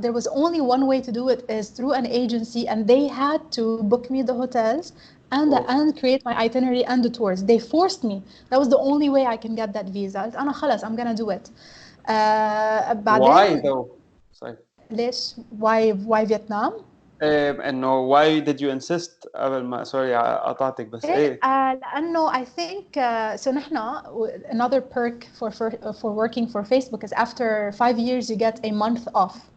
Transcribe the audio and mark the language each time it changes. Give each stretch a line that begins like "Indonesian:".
English: There was only one way to do it is through an agency, and they had to book me the hotels and create my itinerary and the tours. They forced me. That was the only way I can get that visa.
Arabic: أنا خلاص
English: I'm gonna do it. Why though? Sorry.
Arabic: ليش
English: why Vietnam?
Arabic: انه
English: why did you insist
Arabic: قبل ما سوري قطعتك بس ايه
English: لانه I think so
Arabic: نحن
English: another perk for working for Facebook is after 5 years you get a month off.